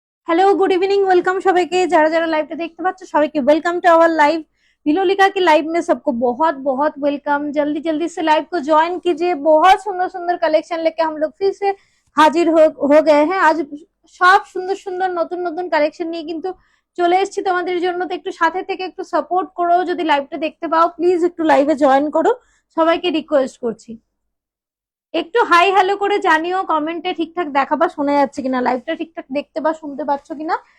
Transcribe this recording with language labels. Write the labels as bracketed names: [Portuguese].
[English] hello good evening welcome [Bangla] সবাইকে যারা যারা লাইভটা দেখতে পাচ্ছ সবাইকে [English] Welcome to our live. [Hindi] विलोलिका की लाइव में सबको बहुत बहुत वेलकम। जल्दी जल्दी से लाइव को ज्वाइन कीजिए। बहुत सुंदर सुंदर कलेक्शन लेके हम लोग फिर से हाजिर हो गए हैं। [Bangla] आज সব সুন্দর সুন্দর নতুন নতুন কালেকশন নিয়ে কিন্তু চলে এসেছি তোমাদের জন্য। তো একটু সাথে থেকে একটু সাপোর্ট করো। যদি লাইভটা দেখতে পাও প্লিজ একটু লাইভে জয়েন করো, সবাইকে রিকোয়েস্ট করছি। একটু হাই হ্যালো করে জানিও কমেন্টে ঠিকঠাক দেখা বা শোনা যাচ্ছে কিনা, লাইভটা ঠিকঠাক দেখতে বা শুনতে পাচ্ছ কিনা।